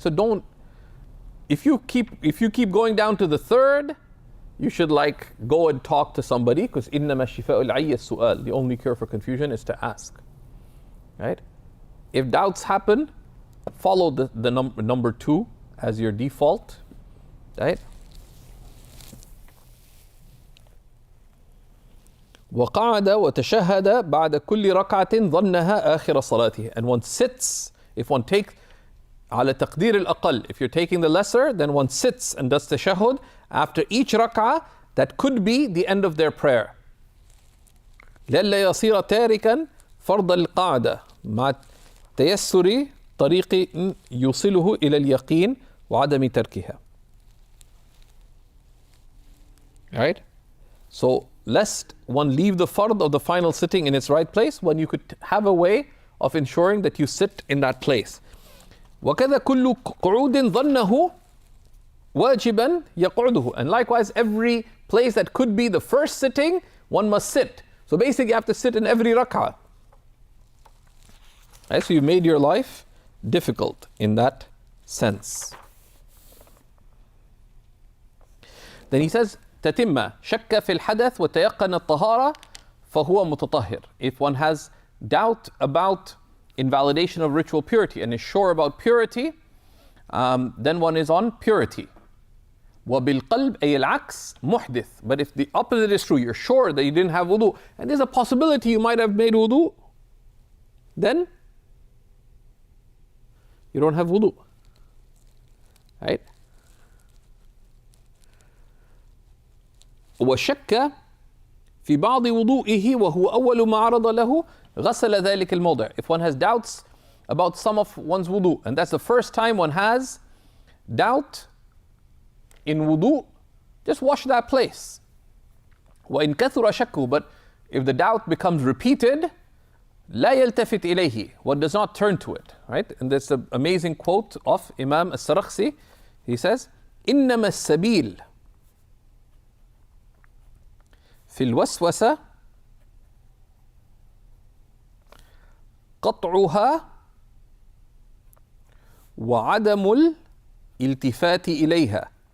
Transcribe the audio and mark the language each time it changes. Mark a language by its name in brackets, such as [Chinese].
[English] So don't, if you keep going down to the third, you should go and talk to somebody, because [Arabic] إنما شفاء العي السؤال. [English] The only cure for confusion is to ask, right? If doubts happen, follow the number 2 as your default, right? [Arabic] وقعد وتشهد بعد كل ركعة ظنها آخر صلاته. [English] And one sits, if one takes [Arabic] على تقدير الأقل, [English] if you're taking the lesser, then one sits and does tashahhud after each rak'ah that could be the end of their prayer. [Arabic] لئلا يصير تاركا فرض القعدة مع تيسر طريق يوصله إلى اليقين وعدم تركها. [English] Right? So lest one leave the fard of the final sitting in its right place, when you could have a way of ensuring that you sit in that place. [Arabic] وَكَذَا كُلُّ قُعُودٍ ظَنَّهُ وَاجِبًا يَقْعُدُهُ. [English] And likewise, every place that could be the first sitting, one must sit. So basically you have to sit in every rak'ah. Right? So you made your life difficult in that sense. Then he says, [Arabic] تتم شك في الحدث وتيقن الطهارة فهو متطهر. [English] If one has doubt about invalidation of ritual purity and is sure about purity, then one is on purity. [Arabic] وبالقلب أي العكس محدث. [English] But if the opposite is true, you're sure that you didn't have wudu, and there's a possibility you might have made wudu, then you don't have wudu, right? [Arabic] وشك في بعض وضوئه وهو أول ما عرض له غسل ذلك الموضع. [English] If one has doubts about some of one's wudu, and that's the first time one has doubt in wudu, just wash that place. [Arabic] وإن كثر شكه, [English] but if the doubt becomes repeated, [Arabic] لا يلتفت إليه, [English] one does not turn to it, right? And there's an amazing quote of Imam al-Sarakhsi. He says, [Arabic] إنما السبيل في الوسوسة قطعها وعدم الالتفات إليها.